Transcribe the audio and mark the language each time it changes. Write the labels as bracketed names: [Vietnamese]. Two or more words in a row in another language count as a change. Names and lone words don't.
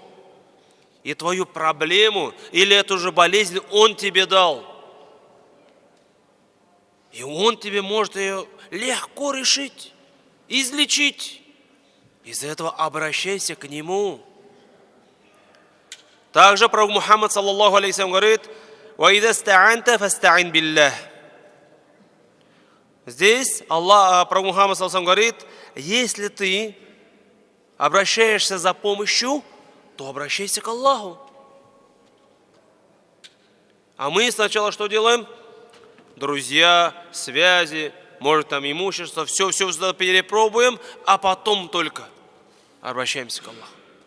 [Russian] И твою проблему или эту же болезнь Он тебе дал. И Он тебе может ее легко решить, излечить. Из-за этого обращайся к Нему. Также пророк Мухаммад, [Arabic] صلى الله عليه وسلم, [Russian] говорит: [Arabic] «وإذا استعنت فاستعن بالله». [Russian] Здесь пророк Мухаммад, [Arabic] صلى الله عليه وسلم, [Russian] говорит: если ты обращаешься за помощью, то обращайся к Аллаху. А мы сначала что делаем? Друзья, связи, может там имущество, все перепробуем, а потом только обращаемся к Аллаху.